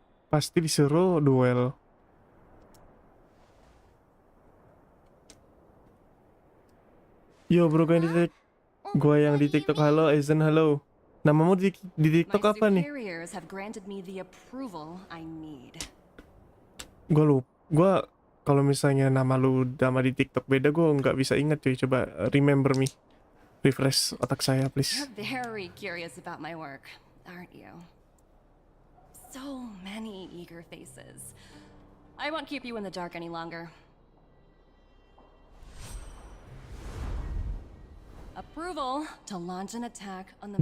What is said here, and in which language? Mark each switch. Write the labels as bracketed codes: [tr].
[id] Pasti disuruh duel. Yo bro, gue yang di TikTok halo, Aizen halo. Namamu di TikTok apa nih? [en] Superiors have granted me the approval I need. [id] Gue kalau misalnya nama lu nama di TikTok beda, gue nggak bisa ingat cuy. Coba [en] remember me, refresh [id] otak saya [en] please. You're very curious about my work, aren't you? So many eager faces. I won't keep you in the dark any longer. Approval to launch an attack on the